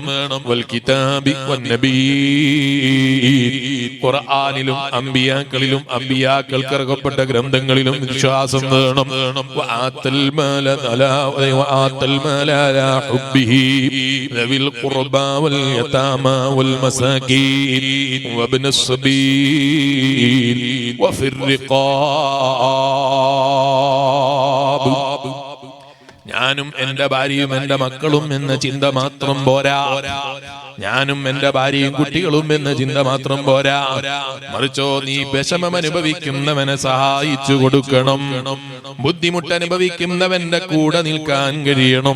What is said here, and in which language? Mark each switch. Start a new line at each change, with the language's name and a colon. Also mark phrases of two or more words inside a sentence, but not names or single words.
Arabic: والكتاب والنبيين,
Malayalam: ഖുർആനിലും അമ്പിയാക്കളിലും അമ്പിയാക്കൾക്ക് ഇറക്കപ്പെട്ട ഗ്രന്ഥങ്ങളിലും വിശ്വാസം വേണം.
Arabic: وآتى المال على حبه ذوي القربى واليتامى والمساكين وابن السبيل وفي الرقاب.
Malayalam: ഞാനും എന്റെ ഭാര്യയും എന്റെ മക്കളും എന്ന ചിന്ത മാത്രം പോരാ. ഞാനും എന്റെ ഭാര്യയും കുട്ടികളും എന്ന ചിന്ത മാത്രം പോരാ. മറിച്ചോ, നീ വിഷമം അനുഭവിക്കുന്നവനെ സഹായിച്ചു കൊടുക്കണം. ബുദ്ധിമുട്ട് അനുഭവിക്കുന്നവന്റെ കൂടെ നിൽക്കാൻ കഴിയണം.